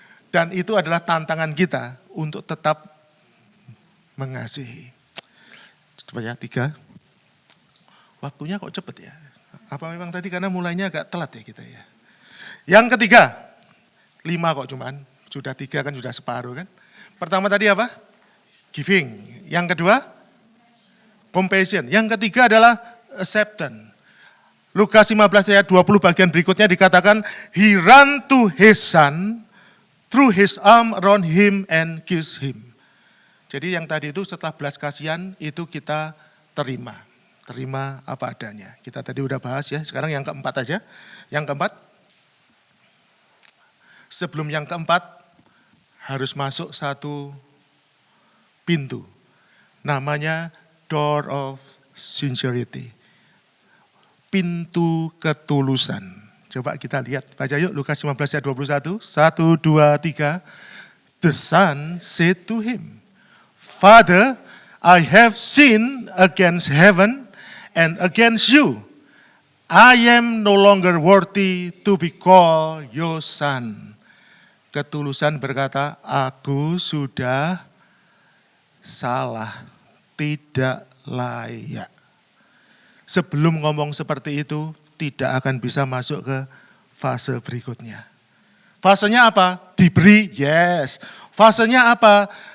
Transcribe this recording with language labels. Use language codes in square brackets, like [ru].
[id] Dan itu adalah tantangan kita untuk tetap mengasihi. Coba ya, 3. Waktunya kok cepet ya? Apa memang tadi karena mulainya agak telat ya kita ya? Yang ketiga, 5 kok cuman, sudah 3 kan sudah separuh kan. Pertama tadi apa? Giving. Yang kedua, compassion. Yang ketiga adalah acceptance. Lukas 15 ayat 20 bagian berikutnya dikatakan, [en] he ran to his son, threw his arm around him and kissed him. [id] Jadi yang tadi itu setelah belas kasihan itu kita terima apa adanya. Kita tadi udah bahas ya, sekarang yang keempat aja. Yang keempat, sebelum yang keempat harus masuk satu pintu. Namanya [en] door of sincerity. [id] Pintu ketulusan. Coba kita lihat, baca yuk Lukas 15 ayat 21. 1, 2, 3. [en] The son said to him, Father, I have sinned against heaven and against you. I am no longer worthy to be called your son. [id] Ketulusan berkata, aku sudah salah, tidak layak. Sebelum ngomong seperti itu, tidak akan bisa masuk ke fase berikutnya. Fasenya apa? Diberi, yes. Fasenya apa?